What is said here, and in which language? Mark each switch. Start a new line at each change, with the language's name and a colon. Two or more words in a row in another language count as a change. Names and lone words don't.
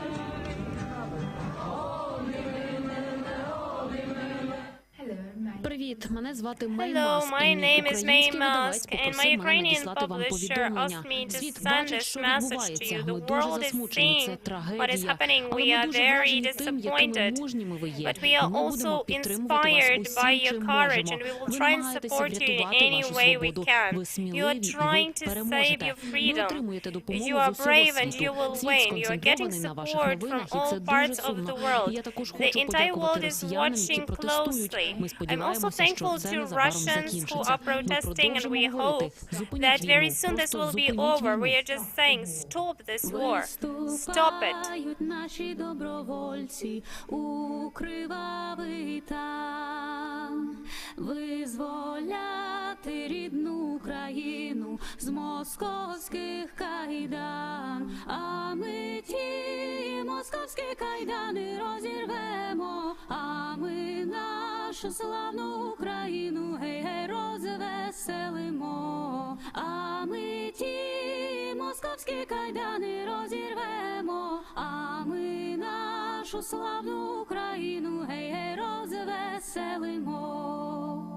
Ukrainian: Привіт, Привіт, мене звати Мей
English: Hello,
Ukrainian: Маск,
English: my
Ukrainian: і мій
English: name is May
Ukrainian: український видавець
English: Musk, and my
Ukrainian: попросив мене
English: Ukrainian
Ukrainian: надіслати вам
English: publisher
Ukrainian: повідомлення.
English: asked me to
Ukrainian: Світ
English: send
Ukrainian: бачить,
English: this
Ukrainian: що
English: message to
Ukrainian: відбувається.
English: you.
Ukrainian: Ми
English: The
Ukrainian: дуже
English: world is
Ukrainian: засмучені, це
English: seeing what is
Ukrainian: трагедія.
English: happening.
Ukrainian: Але
English: We
Ukrainian: ми
English: are
Ukrainian: дуже
English: very
Ukrainian: вражені тим, якими
English: disappointed.
Ukrainian: мужніми ви є.
English: But we are
Ukrainian: Ми будемо
English: also
Ukrainian: підтримувати вас
English: inspired by
Ukrainian: усім,
English: your
Ukrainian: чим
English: courage,
Ukrainian: можемо.
English: and we will
Ukrainian: Ви
English: try and
Ukrainian: намагаєтеся
English: support you in
Ukrainian: врятувати
English: any
Ukrainian: вашу
English: way we
Ukrainian: свободу.
English: can.
Ukrainian: Ви
English: You
Ukrainian: сміливі,
English: are
Ukrainian: і
English: trying
Ukrainian: ви
English: to save
Ukrainian: переможете.
English: your
Ukrainian: Ви
English: freedom.
Ukrainian: отримуєте
English: You
Ukrainian: допомогу
English: are
Ukrainian: з усього
English: brave and
Ukrainian: світу.
English: you will
Ukrainian: Світ
English: win. You are getting
Ukrainian: сконцентрований на ваших
English: support
Ukrainian: новинах,
English: from
Ukrainian: і це
English: all
Ukrainian: дуже
English: parts of
Ukrainian: сумно.
English: the world.
Ukrainian: І я також
English: The
Ukrainian: хочу
English: entire
Ukrainian: подякувати
English: world is
Ukrainian: росіянам, які
English: watching
Ukrainian: протестують.
English: closely.
Ukrainian: Ми
English: I'm also
Ukrainian: сподіваємося, що
English: thankful
Ukrainian: це
English: to
Ukrainian: незабаром
English: Russians who
Ukrainian: закінчиться.
English: are
Ukrainian: Ми
English: protesting, and we
Ukrainian: продовжимо
English: hope
Ukrainian: говорити.
English: that
Ukrainian: Зупиніть
English: very
Ukrainian: війну.
English: soon this
Ukrainian: Просто
English: will be
Ukrainian: зупиніть
English: over. We
Ukrainian: війну.
English: are just saying, stop this war. Stop it.
Ukrainian: Виступають наші добровольці у кривавий там, визволяти рідну Україну з московських кайдан, а ми ті московські кайдани розірвемо, а ми нашу славну Україну, гей-гей, розвеселимо, а ми ті московські кайдани розірвемо, а ми нашу славну Україну, гей-гей, розвеселимо.